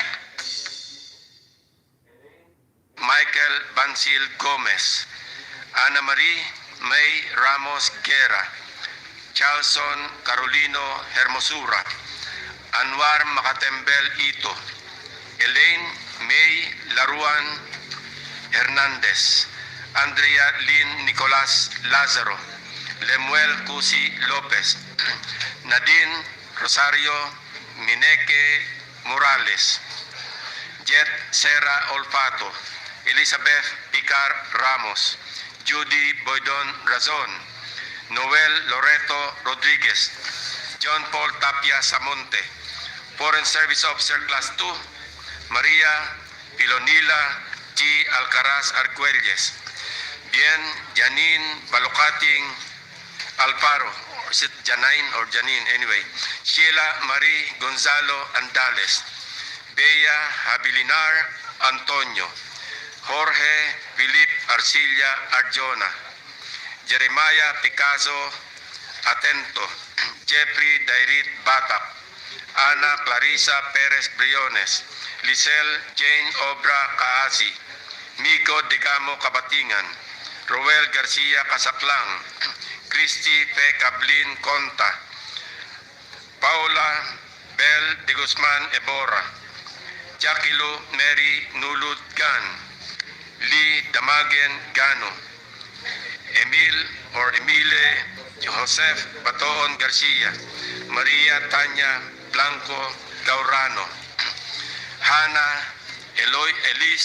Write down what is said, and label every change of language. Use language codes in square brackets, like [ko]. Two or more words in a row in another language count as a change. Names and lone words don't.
[en] Michael Bansil Gomez, Ana Marie May Ramos Guerra, Charlson Carolino Hermosura, Anwar Macatembel Ito, Elaine May Laruan Hernandez, Andrea Lynn Nicolas Lazaro, Lemuel Cusi Lopez, Nadine Rosario Mineke Morales, Jet Serra Olfato, Elizabeth Picar Ramos, Judy Boydon Razon, Noel Loreto Rodriguez, John Paul Tapia Samonte, Foreign Service Officer Class 2, Maria Pilonila G. Alcaraz Argüelles, Bien Janine Balocating Alparo, or is it Janine or Janine anyway, Sheila Marie Gonzalo Andales, Bea Habilinar Antonio, Jorge Philip Arcilla Arjona, Jeremiah Picasso Atento, Jeffrey Dairit Batak, Ana Clarisa Perez Briones, Lisel Jane Obra Kaasi, Miko Digamo Kabatingan, Roel Garcia Casaklang, Christy P. Cablin Conta, Paula Bel de Guzman Ebora, Jackie Lu Mary Nulud Gan, Lee Damagen Gano, Emile Joseph Batoon Garcia, Maria Tanya Blanco Gaurano, Hannah Elise